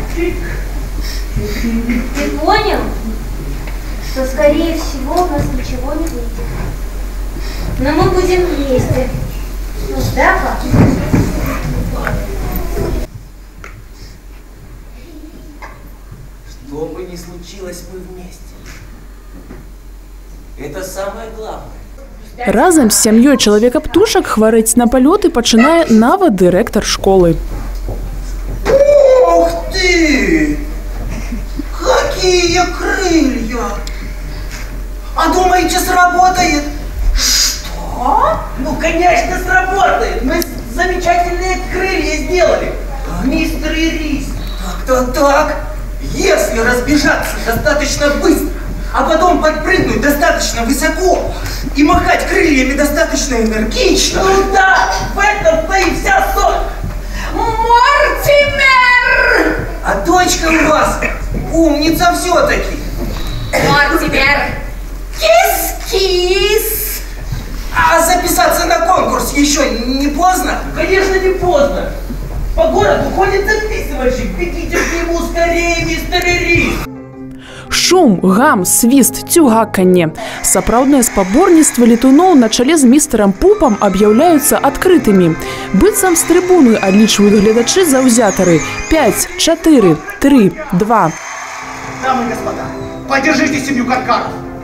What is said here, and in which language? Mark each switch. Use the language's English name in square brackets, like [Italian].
[Russian] Ты понял, что, скорее всего, у нас ничего не выйдет. Но мы будем вместе. Да, папа? Что бы ни случилось, мы вместе. Это самое главное. [Belarusian] Разам з сям'ёй чалавека-птушак хварэць на палёты пачынае нават дырэктар школы. [Russian] Ух ты! Какие крылья! А думаете, сработает? Что? Ну, конечно, сработает. Мы замечательные крылья сделали. Мистер Ирис. Так. Если разбежаться достаточно быстро, а потом подпрыгнуть достаточно высоко и махать крыльями достаточно энергично. Ну да, в этом-то и вся соль. Мортимер! А дочка у вас умница все-таки. Мортимер! Кис-кис! А записаться на конкурс еще не поздно? Конечно, не поздно. По городу ходит записывальщик. Бегите к нему скорее, мистер Ирис. [Belarusian] Шум, гам, свіст, цюгаканне. Сапраўдныя спаборніцтвы летуноў на чале з містерам Пупам аб'яўляюцца адкрытымі. Быццам з трыбуны адлічваюць гледачы заўзятары. 5, 4, 3, 2. [Russian] Дамы и господа, поддержите семью Каркаров.